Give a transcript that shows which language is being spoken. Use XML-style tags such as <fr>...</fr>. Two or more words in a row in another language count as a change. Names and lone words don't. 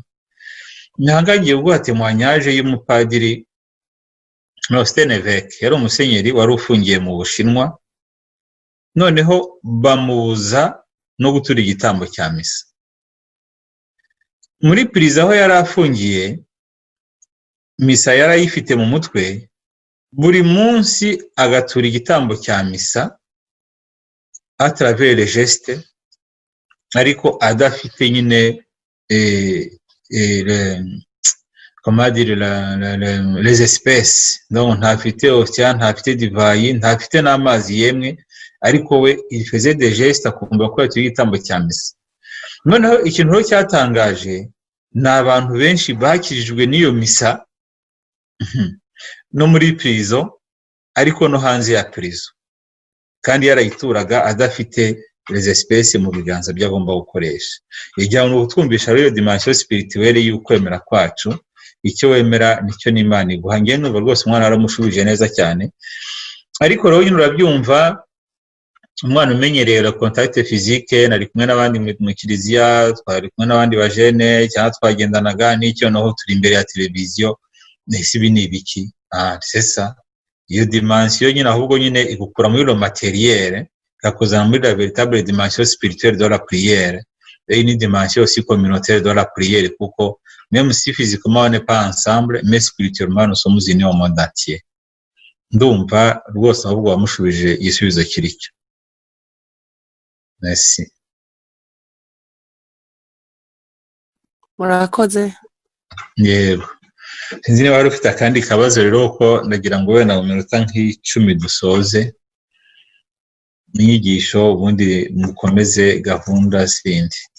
<rw>Ntangagiye ubwo témoignage y'umupadiri Austin Évêque, yari umusenyeri wari ufungiye mu Bushinwa, noneho bamubuza no gutura igitambo cya misa. Muri prison aho yari afungiye, misa yari ayifite mu mutwe, buri munsi agatura igitambo cya misa</rw> <fr>à travers les gestes,</fr> <rw>ariko adafite nyine</rw> <fr>comment dire les espèces,</fr> <rw>donc ntafite hostia, ntafite divayi, ntafite n'amazi yemwe, ariko we</rw> <fr>il faisait des gestes</fr> <rw>akumva ko yatuye igitambo cya misa. Noneho ikintu rero cyatangaje ni abantu benshi bakirijwe n'iyo misa no muri prison, ariko no hanze ya prison, kandi yarayituraga adafite</rw> <fr>les espèces</fr> <rw>mu biganza by'agomba gukoresha. Ijyana ubutwumvisha rero</rw> <fr>dimension spirituelle</fr> <rw>y'ukwemera kwacu, icyo wemera nicyo n'Imana iguha. Ngiye numva rwose umwana aramushubije neza cyane, ariko rero nyine urabyumva, umwana umenyereye</rw> <fr>la contact physique,</fr> <rw>nari kumwe n'abandi mu kiliziya, twari kumwe n'abandi bajene cyangwa twagendanaga, n'icyo naho turi imbere ya televiziyo, nese ibi ni ibiki?</rw> <fr>C'est ça, iyo dimension</fr> <rw>nyine ahubwo nyine igukura muri</rw> <fr>lo matériel, ikakuzana muri la véritable dimension spirituelle de la prière, et une dimension aussi communautaire de la prière, kuko même si physiquement on n'est pas ensemble, mais spirituellement nous sommes unis au monde entier.</fr> <rw>Ndumva rwose ahubwo wamushubije igisubizo kiricyo.</rw> <fr>Merci.</fr> <rw>Murakoze. Yego. Sinzi niba wari ufite akandi kabazo rero, ko ndagira ngo wenda mu minota nk'icumi dusoze inyigisho, ubundi mukomeze gahunda zindi.</rw>